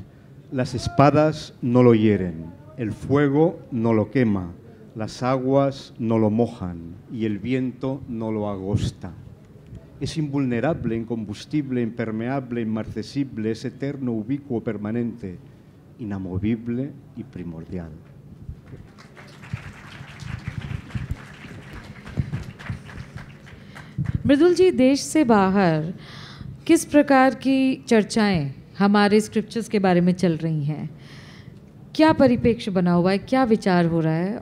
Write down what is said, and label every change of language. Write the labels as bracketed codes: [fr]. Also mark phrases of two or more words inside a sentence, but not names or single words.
[es] Las espadas no lo hieren, el fuego no lo quema, las aguas no lo mojan y el viento no lo agosta. Es invulnerable, incombustible, impermeable, inmarcesible, es eterno, ubicuo, permanente, inamovible y primordial. [hi] मृदुल जी, देश से बाहर किस प्रकार की चर्चाएं हमारे स्क्रिप्चर्स के बारे में चल रही हैं? क्या परिप्रेक्ष्य बना हुआ है, क्या विचार हो रहा है?